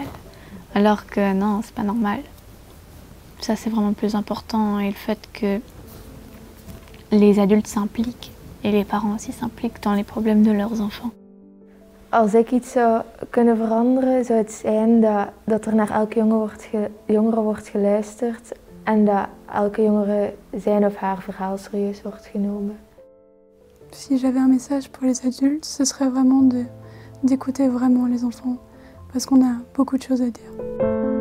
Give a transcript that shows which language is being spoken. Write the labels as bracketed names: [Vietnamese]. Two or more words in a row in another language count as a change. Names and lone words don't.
[French] Alors que non, c'est pas normal. Ça c'est vraiment le plus important et le fait que les adultes s'impliquent et les parents aussi s'impliquent dans les problèmes de leurs enfants. [Dutch] Als ik iets zou kunnen veranderen zou het zijn dat er naar elke jongere wordt geluisterd en dat elke jongere zijn of haar verhaal serieus wordt genomen. [French] Si j'avais un message pour les adultes, ce serait vraiment d'écouter vraiment les enfants, parce qu'on a beaucoup de choses à dire.